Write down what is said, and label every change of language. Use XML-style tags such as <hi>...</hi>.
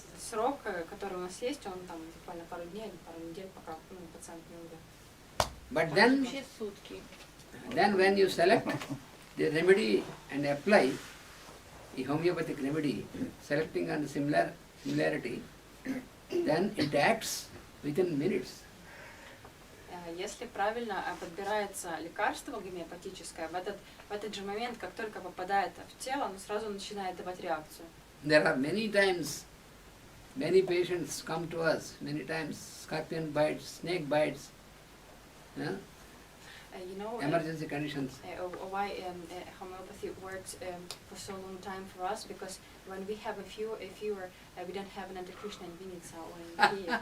<ru>Срок, который у нас есть, он там буквально пару дней или пару недель, пока пациент не умрет.</ru> <en>But</en> <ru>Вообще сутки.</ru> <en>then when you select the remedy and apply the homeopathic remedy, selecting on the similarity, then it acts within minutes.</en> <ru>Если правильно подбирается лекарство гомеопатическое, в этот же момент, как только попадает в тело, оно сразу начинает давать реакцию.</ru> <en>There are many times, many patients come to us, many times scorpion bites, snake bites, yeah? You know, Emergency conditions. why homeopathy works for so long time for us, because when we have a fever, we don't have an Krishna in Vinnytsia or in Kiev.</en>